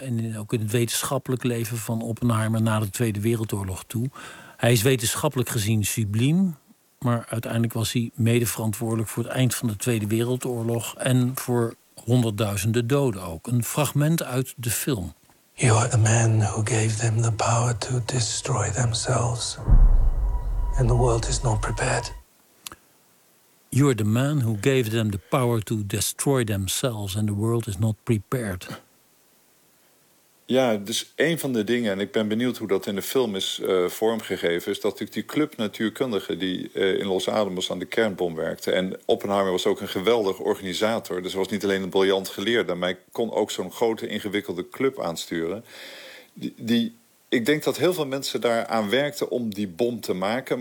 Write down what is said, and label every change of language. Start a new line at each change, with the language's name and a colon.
Dutch: en ook in het wetenschappelijk leven van Oppenheimer... na de Tweede Wereldoorlog toe. Hij is wetenschappelijk gezien subliem... maar uiteindelijk was hij medeverantwoordelijk... voor het eind van de Tweede Wereldoorlog... en voor honderdduizenden doden ook. Een fragment uit de film.
English: You are the man who gave them the power to destroy themselves. And the world is not prepared. You're the man who gave them the power to destroy themselves... and the world is not prepared.
Dutch: Ja, dus een van de dingen, en ik ben benieuwd hoe dat in de film is vormgegeven... is dat natuurlijk die club natuurkundigen die in Los Alamos aan de kernbom werkte... en Oppenheimer was ook een geweldig organisator. Dus hij was niet alleen een briljant geleerde... maar hij kon ook zo'n grote, ingewikkelde club aansturen. Ik denk dat heel veel mensen daar aan werkten om die bom te maken...